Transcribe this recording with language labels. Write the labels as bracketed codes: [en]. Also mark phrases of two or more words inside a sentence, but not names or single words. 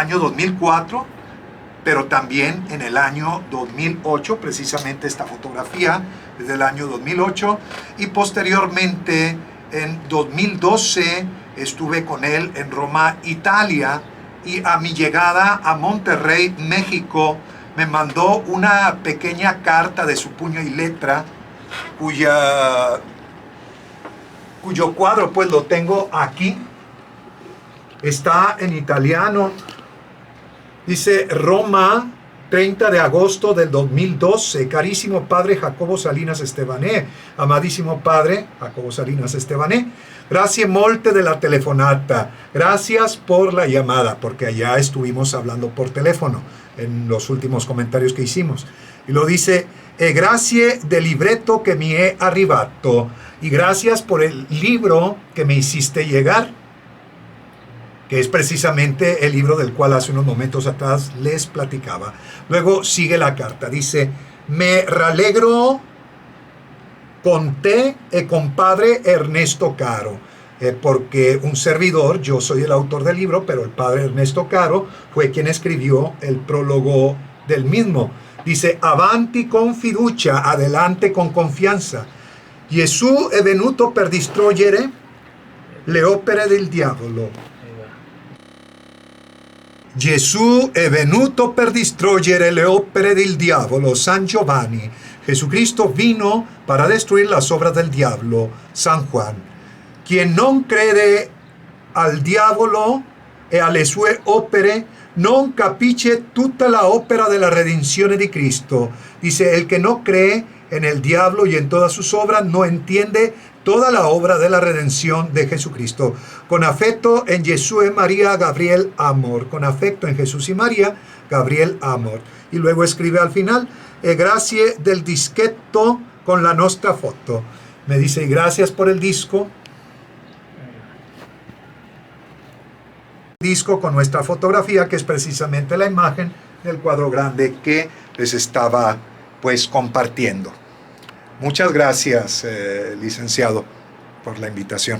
[es] año 2004, pero también en el año 2008, precisamente esta fotografía es del año 2008, y posteriormente en 2012 estuve con él en Roma, Italia, y a mi llegada a Monterrey, México, me mandó una pequeña carta de su puño y letra, cuyo cuadro pues lo tengo aquí. Está en italiano. Dice: Roma, 30 de agosto del 2012. Carísimo padre Jacobo Salinas Estebané, amadísimo padre Jacobo Salinas Estebané, [it] grazie molte della telefonata. [es] Gracias por la llamada, porque allá estuvimos hablando por teléfono en los últimos comentarios que hicimos. Y lo dice: [it] grazie del libretto que mi è arrivato. [es] Y gracias por el libro que me hiciste llegar, que es precisamente el libro del cual hace unos momentos atrás les platicaba. Luego sigue la carta, dice: [it] me rallegro con te e [es] compadre Ernesto Caro, porque un servidor, yo soy el autor del libro, pero el padre Ernesto Caro fue quien escribió el prólogo del mismo. Dice: [it] avanti con fiducia, [es] adelante con confianza. [it] Gesù è venuto per distruggere le opere del diavolo. Gesù è venuto per distruggere le opere del diavolo, San Giovanni. [es] Jesucristo vino para destruir las obras del diablo, San Juan. [it] Quien non crede al diavolo e alle sue opere non capisce tutta la opera della redenzione di Cristo. [es] Dice: el que no cree en el diablo y en todas sus obras no entiende toda la obra de la redención de Jesucristo. Con afecto en Jesús y María, Gabriel Amor. Con afecto en Jesús y María, Gabriel Amor. Y luego escribe al final: [it] e grazie del dischetto con la nostra foto. [es] Me dice: y gracias por el disco. Disco con nuestra fotografía, que es precisamente la imagen del cuadro grande que les estaba pues compartiendo. Muchas gracias, licenciado, por la invitación.